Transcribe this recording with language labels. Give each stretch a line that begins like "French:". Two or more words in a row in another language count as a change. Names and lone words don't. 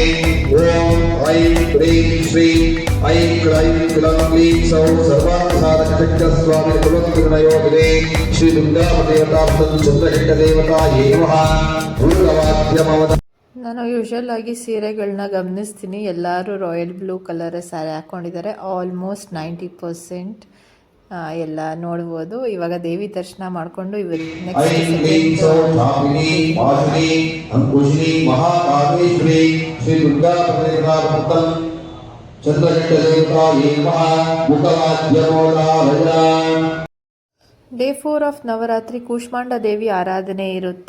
Sanskrit: ओम ऐं ह्रीं श्रीं ऐं क्लैं क्लं क्लीं सौः सर्वार्थसाधकशक्तिस्वामी कुलत्रिगुणयोगिने श्री दुर्गादेवतार्थं चन्द्रघण्टदेवतायै नमः। भूतवाद्यमवद.
Kannada: ನಾನು ಯೂಶಲ್ ಆಗಿ ಸೀರೆಗಳನ್ನ ಗಮನಿಸ್ತೀನಿ, ಎಲ್ಲರೂ
English: royal blue colour saree
Kannada: ಹಾಕ್ಕೊಂಡಿದ್ದಾರೆ. ಆಲ್ಮೋಸ್ಟ್ 90% ಎಲ್ಲ ನೋಡ್ಬೋದು. ಇವಾಗ ದೇವಿ ದರ್ಶನ ಮಾಡಿಕೊಂಡು
English: Day 4 of Navaratri
Kannada: ಕೂಷ್ಮಾಂಡ ದೇವಿ ಆರಾಧನೆ ಇರುತ್ತೆ.